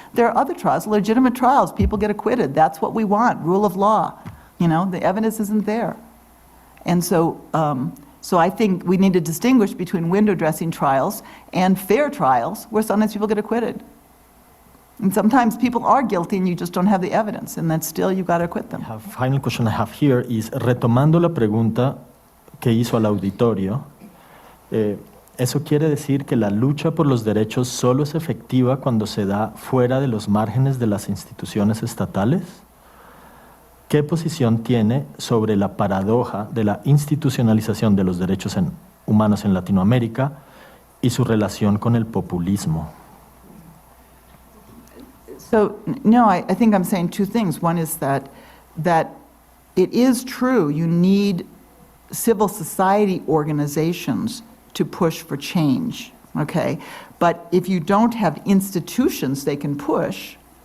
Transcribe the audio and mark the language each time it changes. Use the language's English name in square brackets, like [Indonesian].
[English] There are other trials, legitimate trials. People get acquitted. That's what we want, rule of law. The evidence isn't there. And so I think we need to distinguish between window dressing trials and fair trials where sometimes people get acquitted. And sometimes people are guilty and you just don't have the evidence, and then still you've got to acquit them. The final question I have here is, [Spanish] retomando la pregunta que hizo al auditorio, ¿eso quiere decir que la lucha por los derechos solo es efectiva cuando se da fuera de los márgenes de las instituciones estatales? ¿Qué posición tiene sobre la paradoja de la institucionalización de los derechos humanos en Latinoamérica y su relación con el populismo? [English] So, no, I think I'm saying two things. One is that it is true you need civil society organizations to push for change, okay? But if you don't have institutions they can push,